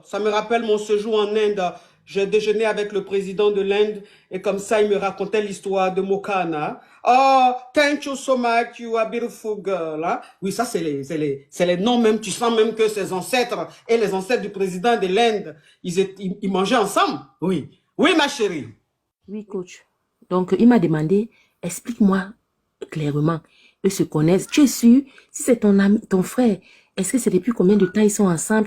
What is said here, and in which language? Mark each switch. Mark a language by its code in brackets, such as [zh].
[fr] Ça me rappelle mon séjour en Inde. J'ai déjeuné avec le président de l'Inde et comme ça, il me racontait l'histoire de Mokana. [en] Oh, thank you so much, you are a beautiful girl. [fr] Hein? Oui, ça, c'est les noms même. Tu sens même que ses ancêtres et les ancêtres du président de l'Inde, ils mangeaient ensemble. Oui. Oui, ma chérie. Oui, coach. Donc, il m'a demandé, explique-moi clairement. Eux se connaissent. Tu es sûr? Si c'est ton ami, ton frère, est-ce que c'est depuis combien de temps ils sont ensemble?